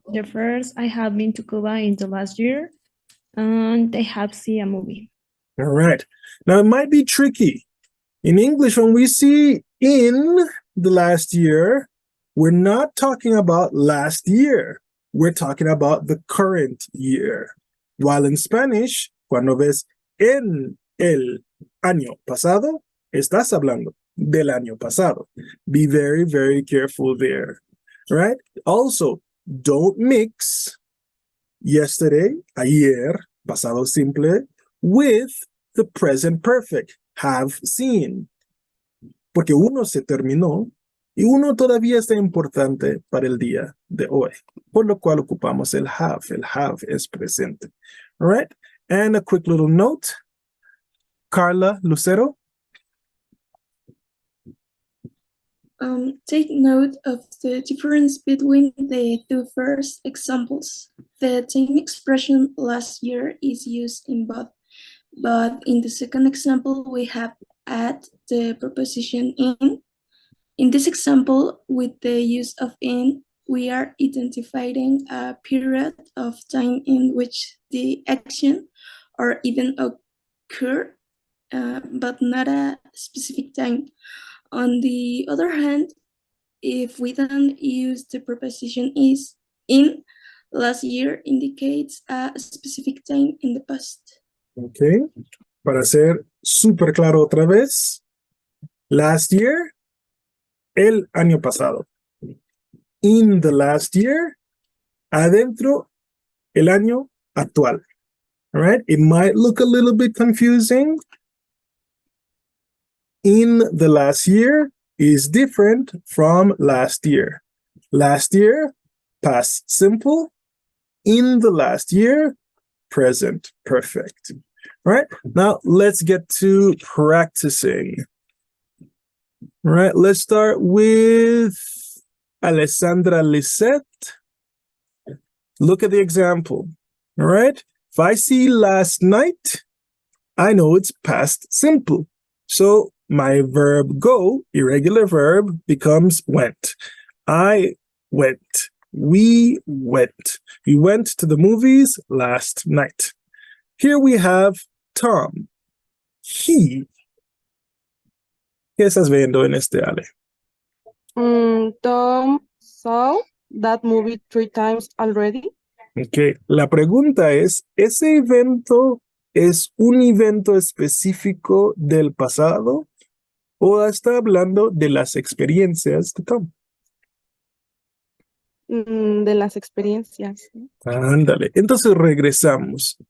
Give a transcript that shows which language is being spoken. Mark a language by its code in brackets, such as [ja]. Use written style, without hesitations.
[en] The first, I have been to Cuba in the last year, and I have seen a movie. All right. Now, it might be tricky. In English, when we see in the last year, we're not talking about last year. We're talking about the current year. While in Spanish, [es] cuando ves en el año pasado, estás hablando del año pasado. [en] Be very, very careful there, right? Also, don't mix yesterday, [es] ayer, pasado simple, [en] with the present perfect, have seen. [es] Porque uno se terminó y uno todavía está importante para el día de hoy, por lo cual ocupamos el have. El have es presente. [en] All right? And a quick little note. Carla Lucero. Take note of the difference between the two first examples. The same expression last year is used in both, but in the second example, we have add the preposition in. In this example, with the use of in, we are identifying a period of time in which the action or event occur, but not a specific time. On the other hand, if we don't use the preposition is, in, last year indicates a specific time in the past. Okay. [es] Para ser súper claro otra vez. [en] Last year, [es] el año pasado. [en] In the last year, [es] adentro, el año actual. [en] All right. It might look a little bit confusing. In the last year is different from last year. Last year, past simple. in the last year, present perfect. All right, now let's get to practicing. All right, let's start with Alessandra Lisette. Look at the example. All right, if I see last night, I know it's past simple. So my verb go, irregular verb, becomes went. I went. We went. We went to the movies last night. Here we have Tom. He. [es] ¿Qué estás viendo en este, Ale? [en] Tom saw that movie 3 times already. Okay. [es] La pregunta es, ¿ese evento es un evento específico del pasado o está hablando de las experiencias de Tom? De las experiencias. Ándale. Entonces regresamos.